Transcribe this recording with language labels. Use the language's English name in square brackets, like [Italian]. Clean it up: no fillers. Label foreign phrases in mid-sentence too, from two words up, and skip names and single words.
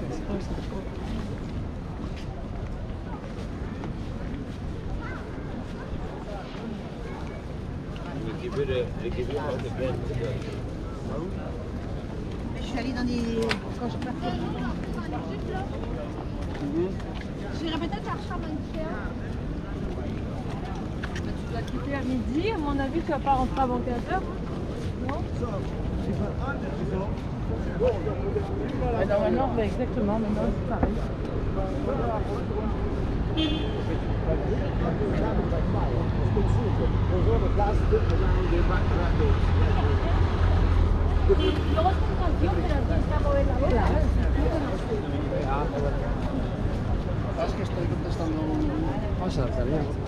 [Dutch] Ik heb hier ook de band. [French] Je suis allée dans des. Quand je partais. J'irai peut-être chercher un Ikea. Tu dois quitter à midi, à mon avis, tu vas pas rentrer avant 15h. Non? Normalement, exactement, maintenant c'est pareil. [Spanish] Luego es con canción, pero tienes que mover la boca. Es que estoy contestando un WhatsApp, cariño.